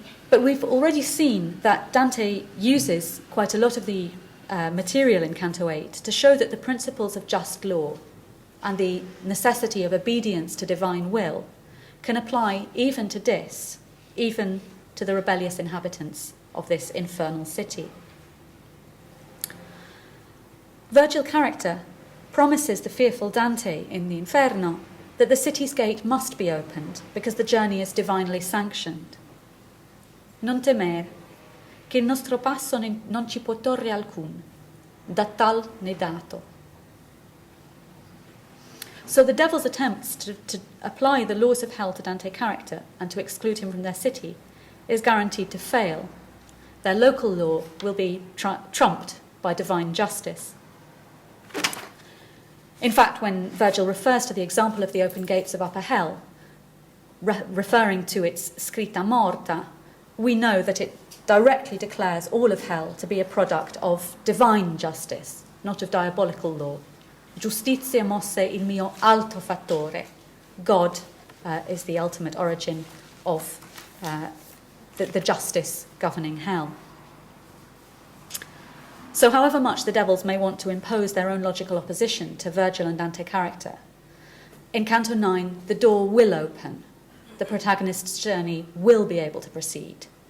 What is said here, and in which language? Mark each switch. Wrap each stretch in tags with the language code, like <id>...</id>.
<en>But we've already seen that Dante uses quite a lot of the material in Canto VIII to show that the principles of just law and the necessity of obedience to divine will can apply even to Dis, even to the rebellious inhabitants of this infernal city. Virgil's character promises the fearful Dante in the Inferno that the city's gate must be opened because the journey is divinely sanctioned.</en> <it>Non temer, che il nostro passo non ci può torre alcun, da tal ne dato.</it> <en>So the devil's attempts to apply the laws of hell to Dante's character and to exclude him from their city is guaranteed to fail. Their local law will be trumped by divine justice. In fact, when Virgil refers to the example of the open gates of upper hell, referring to its scritta morta, we know that it directly declares all of hell to be a product of divine justice, not of diabolical law.</en> <it>Giustizia mosse il mio alto fattore.</it> <en>God is the ultimate origin of the justice governing hell. So however much the devils may want to impose their own logical opposition to Virgil and Dante character, in Canto IX the door will open, the protagonist's journey will be able to proceed.</en>